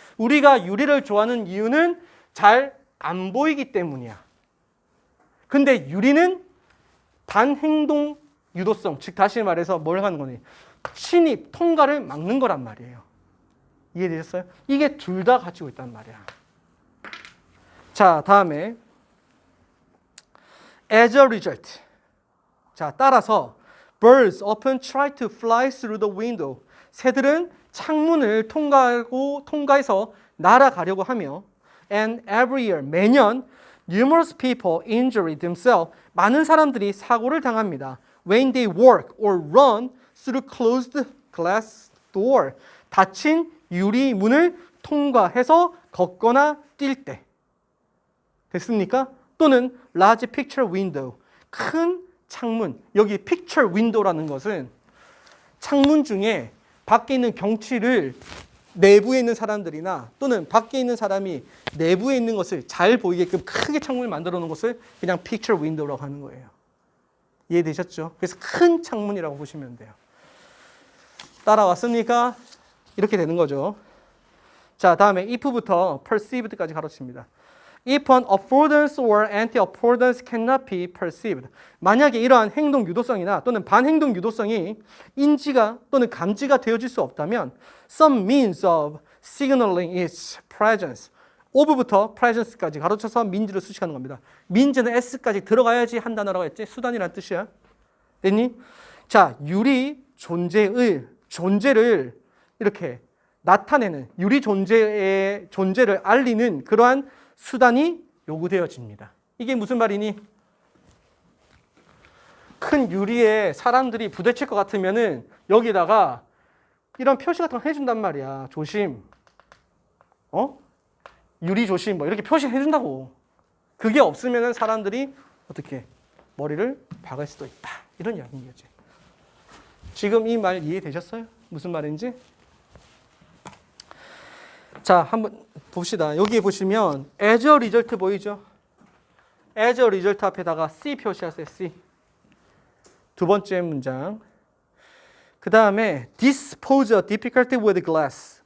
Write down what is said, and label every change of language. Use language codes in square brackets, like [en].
[ko] 우리가 유리를 좋아하는 이유는 잘 안 보이기 때문이야. 근데 유리는 반행동 유도성, 즉 다시 말해서 뭘 하는 거니? 침입, 통과를 막는 거란 말이에요. 이해되셨어요? 이게 둘 다 가지고 있단 말이야. 자, 다음에 [en] as a result. [ko] 자, 따라서 [en] birds often try to fly through the window. [ko] 새들은 창문을 통과해서 날아가려고 하며 [en] and every year, 매년 numerous people injure themselves. [ko] 많은 사람들이 사고를 당합니다. [en] When they walk or run through closed glass door. [ko] 닫힌 유리문을 통과해서 걷거나 뛸 때. 됐습니까? 또는 [en] large picture window. [ko] 큰 창문. 여기 picture window라는 것은 창문 중에 밖에 있는 경치를 내부에 있는 사람들이나 또는 밖에 있는 사람이 내부에 있는 것을 잘 보이게끔 크게 창문을 만들어 놓은 것을 그냥 picture window라고 하는 거예요. 이해되셨죠? 그래서 큰 창문이라고 보시면 돼요. 따라왔습니까? 이렇게 되는 거죠. 자, 다음에 if부터 perceived까지 가로칩니다. [en] If an affordance or anti-affordance cannot be perceived. [ko] 만약에 이러한 행동 유도성이나 또는 반행동 유도성이 인지가 또는 감지가 되어질 수 없다면 [en] some means of signaling its presence. [ko] of부터 presence까지 가로쳐서 means를 수식하는 겁니다. means는 s까지 들어가야지 한 단어라고 했지? 수단이라는 뜻이야. 됐니? 자, 유리 존재를 이렇게 나타내는 유리 존재의 존재를 알리는 그러한 수단이 요구되어집니다. 이게 무슨 말이니? 큰 유리에 사람들이 부딪힐 것 같으면은 여기다가 이런 표시 같은 거 해준단 말이야. 조심. 유리 조심. 뭐 이렇게 표시해준다고. 그게 없으면은 사람들이 어떻게 머리를 박을 수도 있다. 이런 이야기인 거지. 지금 이 말 이해되셨어요? 무슨 말인지? 자, 한번 봅시다. 여기 보시면 as a result 보이죠? as a result 앞에다가 C 표시하세요. C. 두 번째 문장. 그 다음에 [en] dispose a difficulty with glass.